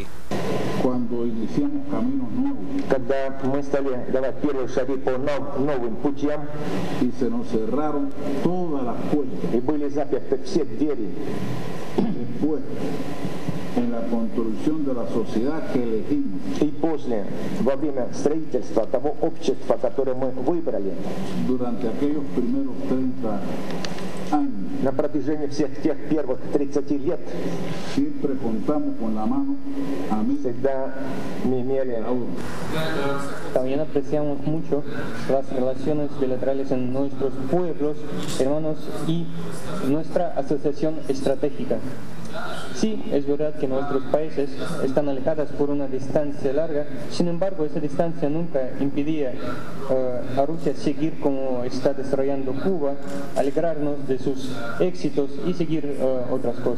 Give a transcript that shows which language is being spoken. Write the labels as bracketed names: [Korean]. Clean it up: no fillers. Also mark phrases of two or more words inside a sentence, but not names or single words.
[Spanish] Cuando iniciamos caminos nuevos y se nos cerraron todas las puertas, después en la construcción de la sociedad que elegimos, durante aquellos primeros 30 años, [Russian] на протяжении всех тех первых 30 лет [Spanish] siempre contamos con la mano [Russian] всегда мы имели. [Spanish] También apreciamos mucho las relaciones bilaterales en nuestros pueblos, hermanos y nuestra asociación estratégica. Sí, es verdad que nuestros países están alejados por una distancia larga, sin embargo esa distancia nunca impedía a Rusia seguir como está desarrollando Cuba, alegrarnos de sus éxitos y seguir otras cosas.